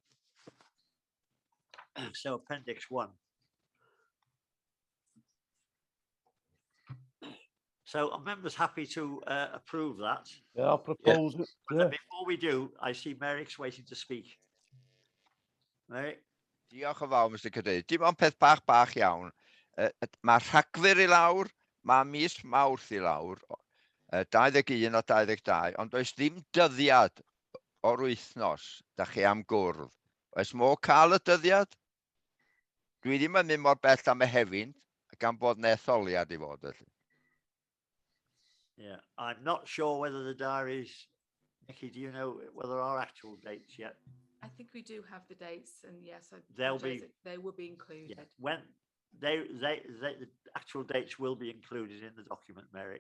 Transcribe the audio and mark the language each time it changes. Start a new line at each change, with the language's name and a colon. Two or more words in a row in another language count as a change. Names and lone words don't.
English: So appendix 1. So are members happy to approve that? Yeah, I'll propose it. But then before we do, I see Merrick's waiting to speak. Merrick?
Welsh: Diolch yn fawr, Mr Cadeirydd. Dim ond peth bach iawn. Mae Rhagfyr i lawr, mae mis Mawrth i lawr, 21 o 22, ond does ddim dyddiad o'r wythnos da chi am gwrdd. Oes modd cael y dyddiad? Dwi ddim yn mynd mor bell am Mehefin, gan bod na etholiad i fod felly.
English: Yeah, I'm not sure whether the diaries, Nikki, do you know whether there are actual dates yet? I think we do have the dates, and yes, They will be included. Yeah. When the actual dates will be included in the document, Merrick.